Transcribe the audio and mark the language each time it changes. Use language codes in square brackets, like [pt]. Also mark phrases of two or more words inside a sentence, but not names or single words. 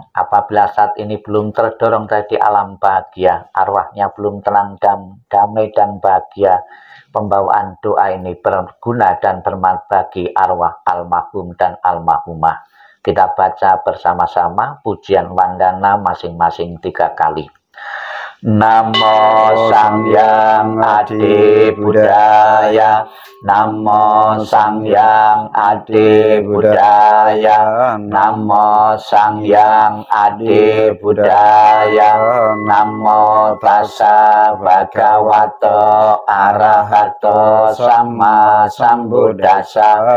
[id] Apabila saat ini belum terdorong dari alam bahagia, arwahnya belum tenang dan damai dan bahagia, pembawaan doa ini berguna dan bermanfaat bagi arwah almarhum dan almarhumah. Kita baca bersama-sama pujian wandana masing-masing 3 kali. [pi] Namo Sangyang Adi Buddhaya, Namo Sangyang Adi Buddhaya, Namo Sangyang Adi Buddhaya, Namo Tassa Bhagavato Arahato Sama Sambuddhassa,